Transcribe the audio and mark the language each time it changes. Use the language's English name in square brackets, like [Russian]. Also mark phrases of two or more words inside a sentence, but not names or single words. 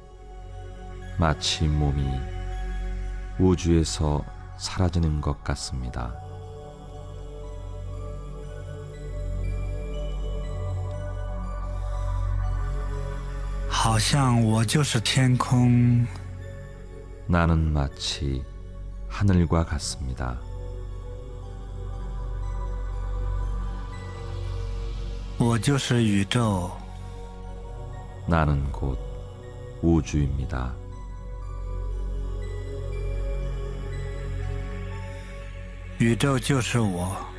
[Korean] 마치 몸이 우주에서 사라지는 것 같습니다. [Chinese] 好像我就是天空， [Korean] 나는 마치 하늘과 같습니다. [Chinese] 我就是宇宙， [Korean] 나는 곧 우주입니다. [Chinese] 宇宙就是我。